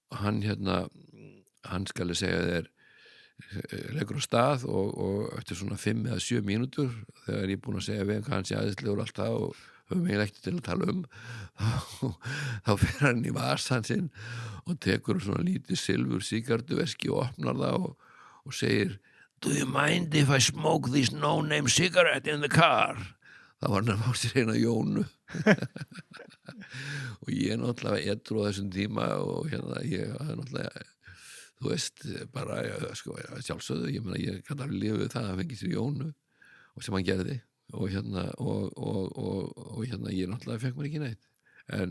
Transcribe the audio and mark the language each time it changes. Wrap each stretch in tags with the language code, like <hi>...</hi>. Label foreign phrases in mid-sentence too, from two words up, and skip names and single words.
<is>hann skal segja þér leggur á stað og eftir svona 5 eða 7 mínútur þegar ég er búin að segja við hvað hann sé aðeinslegur alltaf og höfum eiginlega ekkert til að tala þá fer hann í vasan sinn og tekur svona lítið silfur sígarettuveski og opnar það og segir</is> <en>Do you mind if I smoke this no-name cigarette in the car?</en> <is>Það var hann að fá sér eina Jónu og ég náttúrulega edru á þessum tíma og ég hafði náttúrulega þú veist, bara, sko, sjálfsögðu, ég meina, ég gæti alveg lifið það að fengi sér Jónu og sem hann gerði og ég náttúrulega fekk mér ekki neitt en</is>